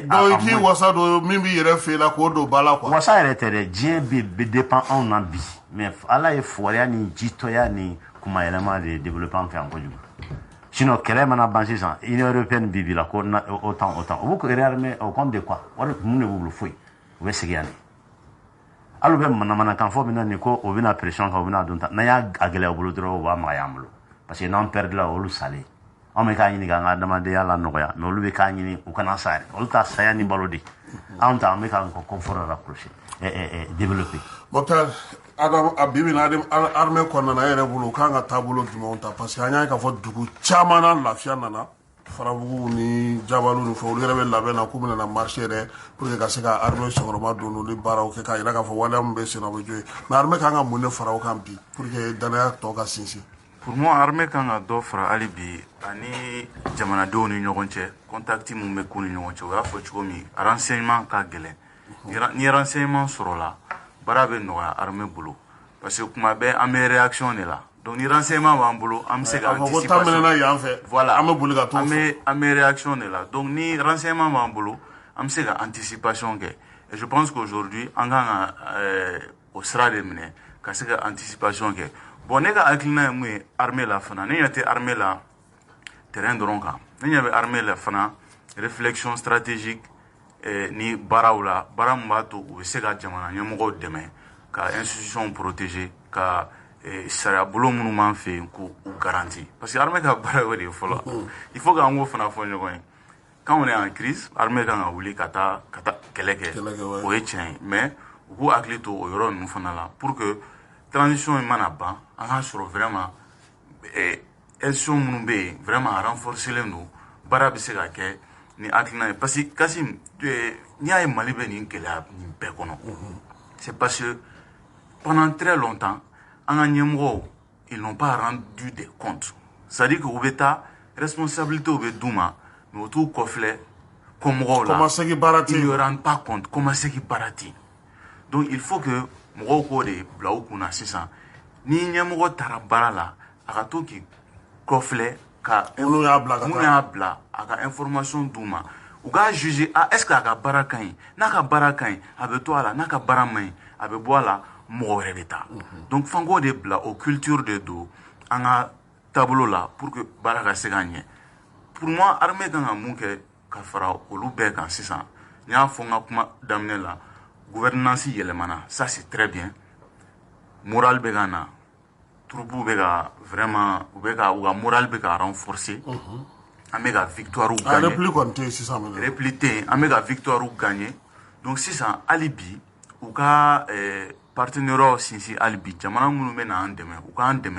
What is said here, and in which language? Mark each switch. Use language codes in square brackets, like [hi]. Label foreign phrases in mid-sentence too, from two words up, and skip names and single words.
[bm] donc i k'i wasa don min b'i yɛrɛ fɛ la k'o don ba la quoi. wasa yɛrɛ tɛ dɛ diɲɛ bɛ dépend anw na bi mais ala ye fugariya ni jitɔya ni kuma yɛlɛma de développer an fɛ yan kojugu sinon kɛlɛ mana ban sisan union européenne bi la ko autant o b'u [fr] réarmer au compte de quoi [bm] wari mun de b'u bolo foyi u bɛ segin yan de hali u bɛ manamanakan fɔ min na nin ko o bɛna pression kan u bɛna don ta n'an y'a gɛlɛya u bolo dɔrɔn u b'a magaya an bolo parce que n'an perdre la olu salen anw bɛ k'a ɲini k'an ka adamadenya la nɔgɔya mais olu bɛ k'a ɲini u kana sa yɛrɛ olu ta saya ni balo de anw ta an bɛ k'an ka [fr] confort rapprocher développer. [bm] Mokhtar Adam a bibi na armée kɔnɔna na yɛrɛ bolo u kan ka taabolo jumɛnw ta parce que an y'a ye k'a fɔ dugu caman na lafiya nana Farabugu ni Jabalu ni fɛ olu yɛrɛ bɛ labɛn na k'u bɛna na marché yɛrɛ [fr] pour que [bm] ka se ka armée sɔgɔrɔma don olu baaraw kɛ k'a jira k'a fɔ waleya min bɛ sen na o bɛ jo ye mais armée kan ka mun de fara o kan bi [fr] pour que [bm] danaya tɔ ka sinsin. [fr] Pour moi armée [bm] kan ka dɔ fara hali bi ani jamanadenw ni ɲɔgɔn cɛ contact mun bɛ k'u ni ɲɔgɔn cɛ o y'a fɔ cogo min renseignement ka gɛlɛn ni renseignement sɔrɔla baara bɛ nɔgɔya armée bolo parce que kuma bɛɛ an bɛ réaction de la donc ni renseignement b'an bolo an bɛ se ka [fr] anticipation voilà [bm] an bɛ réaction de la donc ni renseignement b'an bolo an bɛ se ka anticipation kɛ [fr] et je pense qu'aujourd'hui [bm] an kan ka o sira de minɛ ka se ka anticipation kɛ bon ne ka hakilina ye mun ye armée la fana ne ɲɛ tɛ armée la terrain dɔrɔn kan ne ɲɛ bɛ armée la fana [fr] réflexion stratégique [bm] ni baaraw la baara min b'a to u bɛ se ka jamana ɲɛmɔgɔw dɛmɛ ka [fr] institution protéger [bm] ka sariya bolo minnu b'an fɛ yen k'u garanti parce que armée ka baara y'o de ye fɔlɔ [fr] il faut [bm] k'an k'o fana fɔ ɲɔgɔn ye [fr] quand on est en crise armée [bm] kan ka wuli ka taa kɛlɛ kɛ o ye tiɲɛ ye mais u k'u hakili to o yɔrɔ ninnu fana la [fr] pour que transition [bm] in mana ban an ka sɔrɔ vraiment institution minnu bɛ yen vraiment a renforcelen don baara bɛ se ka kɛ ni hakilina ye parce que Kasim n'i y'a ye Mali bɛ nin gɛlɛya nin bɛɛ kɔnɔ [fr] c'est parce que pendant très longtemps [bm] an ka ɲɛmɔgɔw [fr] ils n'ont pas rendu des comptes c'est-à-dire [bm] que u bɛ taa responsabilité bɛ d'u ma mais u t'u kɔfilɛ kɔmɔgɔw la [fr] ils ne rendent pas compte comment c'est qui [bm] baara tɛ donc [fr] il faut que [bm] mɔgɔw k'o de bila u kunna sisan ni ɲɛmɔgɔ taara baara la a ka to k'i kɔfilɛ ka mun y'a bila a ka information d'u ma u k'a juger est-ce que a ka baara ka ɲi n'a ka baara ka ɲi a bɛ to a la n'a ka baara man ɲi a bɛ bɔ a la mɔgɔ wɛrɛ bɛ taa donc f'an k'o de bila o culture de don an ka taabolo la [fr] pour que [bm] baara ka se ka ɲɛ [fr] pour moi armée [bm] kan ka mun kɛ ka fara olu bɛɛ kan sisan n y'a fɔ n ka kuma daminɛ la gouvernance yɛlɛmana [fr] ça c'est très bien [bm] moral bɛ ka na troupeau bɛ ka vraiment u ka moral bɛ ka renforcer an bɛ ka [fr] victoire gagner [bm] repli tɛ yen an bɛ ka [fr] victoire gagner [bm] donc sisan hali bi u ka partenaires sinsin hali bi jamana minnu bɛ na an dɛmɛ u k'an dɛmɛ